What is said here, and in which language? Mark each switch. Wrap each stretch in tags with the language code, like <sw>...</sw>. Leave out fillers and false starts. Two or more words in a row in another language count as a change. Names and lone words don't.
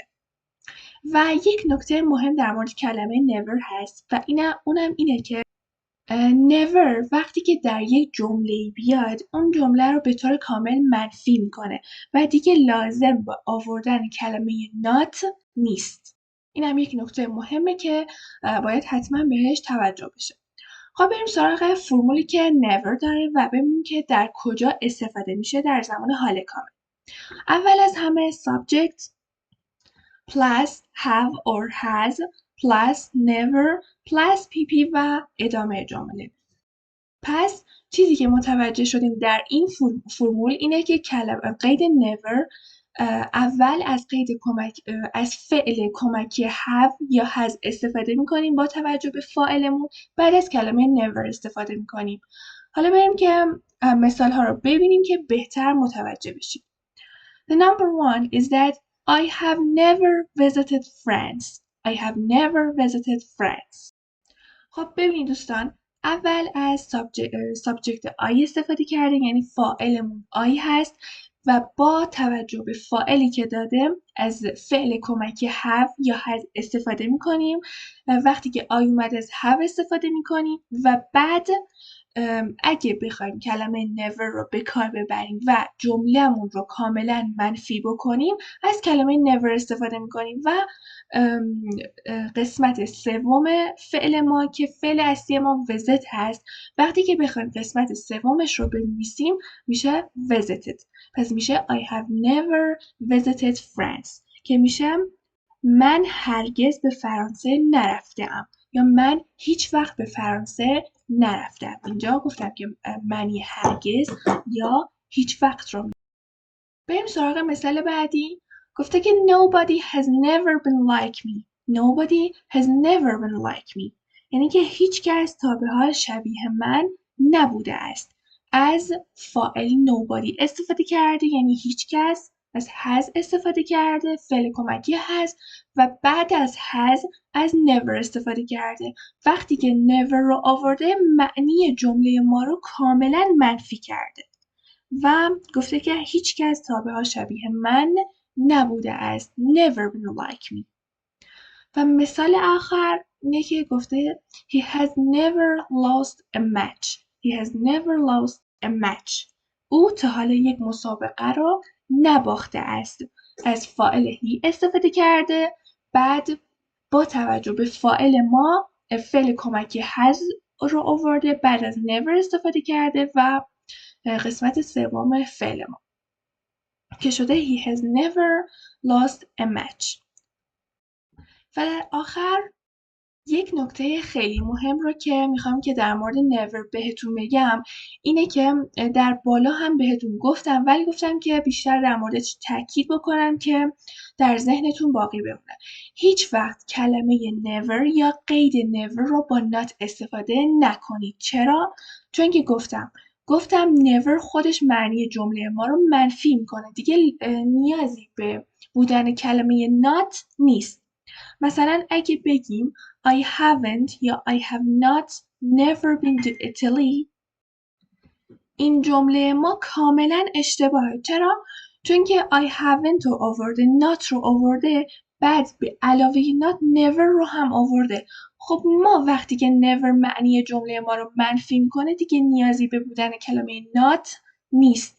<fa>و یک نکته مهم در مورد کلمه never هست و اونم اینه که never وقتی که در یک جمله بیاد اون جمله رو به طور کامل منفی میکنه و دیگه لازم با آوردن کلمه not نیست. این هم یک نکته مهمه که باید حتما بهش توجه بشه. خب بریم سراغ فرمولی که never داره و ببینیم که در کجا استفاده میشه در زمان حال کامل. اول از همه</fa> <en>subject plus have or has plus never plus pp</en> <fa>و ادامه جمله. پس چیزی که متوجه شدیم در این فرمول اینه که قید never اول از فعل کمکی have یا has استفاده میکنیم با توجه به فاعلمون، بعد از کلمه never استفاده میکنیم. حالا بریم که مثال ها رو ببینیم که بهتر متوجه بشیم.</fa> <en>The number one is that I have never visited France. I have never visited France.</en> <fa>خب ببینید دوستان، اول از سابجکت I استفاده کردیم، یعنی فاعلمون I هست و با توجه به فاعلی که داده از فعل کمکی have یا has استفاده میکنیم. وقتی که I اومد از have استفاده میکنیم و بعد اگه بخوایم کلمه never رو به کار ببریم و جملهمون رو کاملا منفی بکنیم از کلمه never استفاده میکنیم. و قسمت سوم فعل ما که فعل اصلی ما visit هست، وقتی که بخوایم قسمت سومش رو بنویسیم میشه visited. پس میشه</fa> <en>I have never visited France</en> <fa>که میشه من هرگز به فرانسه نرفته‌ام یا من هیچ وقت به فرانسه نرفتم. اینجا گفتم که معنی هرگز یا هیچ وقت رو. بریم سراغ مثال بعدی. گفته که</fa> <en>nobody has never been like me. Nobody has never been like me.</en> <fa>یعنی که هیچ کس تا به حال شبیه من نبوده است. از فاعل nobody استفاده کرده، یعنی هیچ کس. از has استفاده کرده، فعل کمکی has. و بعد از has از never استفاده کرده. وقتی که never رو آورده معنی جمله ما رو کاملا منفی کرده و گفته که هیچ کس تا به حال شبیه من نبوده است.</fa> <en>never been like me.</en> <fa>و مثال آخر اینه که گفته</fa> <en>he has never lost a match. He has never lost a match.</en> <fa>او تا حالا یک مسابقه رو نباخته است. از فاعل he استفاده کرده، بعد با توجه به فاعل ما فعل کمکی has رو آورده، بعد از never استفاده کرده و قسمت سوم فعل ما که شده</fa> <en>he has never lost a match.</en> <fa>و در آخر یک نکته خیلی مهم رو که میخوام که در مورد never بهتون بگم اینه که در بالا هم بهتون گفتم ولی گفتم که بیشتر در موردش تاکید بکنم که در ذهنتون باقی بمونه. هیچ وقت کلمه never یا قید never رو با not استفاده نکنید. چرا؟ چون که گفتم never خودش معنی جمله ما رو منفی میکنه. دیگه نیازی به بودن کلمه not نیست. مثلا اگه بگیم</fa> <en>I haven't یا I have not never been to Italy،</en> <fa>این جمله ما کاملا اشتباهه. چرا؟ چون که</fa> <en>I haven't</en> <fa>رو آورده، not رو آورده، بعد به علاوه</fa> <en>not never</en> <fa>رو هم آورده. خب ما وقتی که never معنی جمله ما رو منفی میکنه دیگه نیازی به بودن کلمه not نیست.</fa>